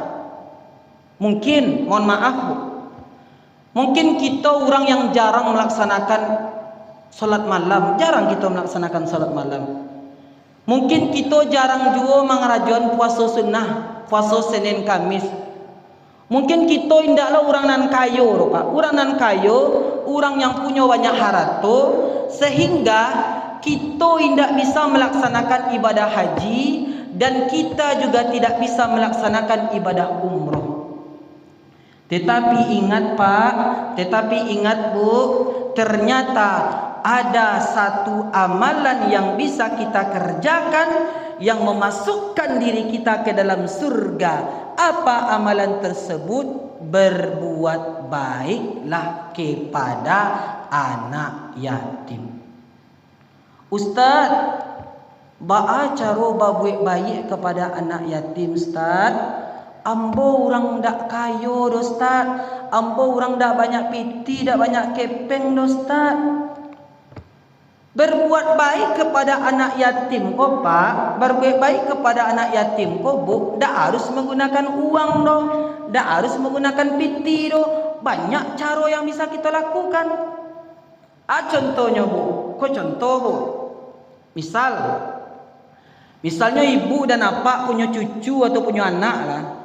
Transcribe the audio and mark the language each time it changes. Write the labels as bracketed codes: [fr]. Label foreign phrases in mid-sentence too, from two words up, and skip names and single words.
[id] Mungkin, mohon maaf bu, mungkin kita orang yang jarang melaksanakan sholat malam, jarang kita melaksanakan sholat malam. Mungkin kita jarang juga mengerajuan puasa sunnah, puasa Senin Kamis. [min] Mungkin kita indaklah orang nan kayo, pak. Orang nan kayo, [id] orang yang punya banyak harta, sehingga kita tidak bisa melaksanakan ibadah haji dan kita juga tidak bisa melaksanakan ibadah umroh. Tetapi ingat pak, tetapi ingat bu, ternyata ada satu amalan yang bisa kita kerjakan yang memasukkan diri kita ke dalam surga. Apa amalan tersebut? Berbuat baiklah kepada anak yatim. [min] Ustaz, ba'a caro [id] berbuat baik kepada anak yatim [min] Ustaz. Ambo orang dak kayo do Ustaz. Ambo orang dak banyak piti, dak banyak kepeng do Ustaz. [id] Berbuat baik kepada anak yatim kok pak, berbuat baik kepada anak yatim kok bu, dak harus menggunakan uang do, dak harus menggunakan piti do. Banyak cara yang bisa kita lakukan. Contohnya bu, kok contoh bu, misalnya ibu dan bapak punya cucu atau punya anak lah.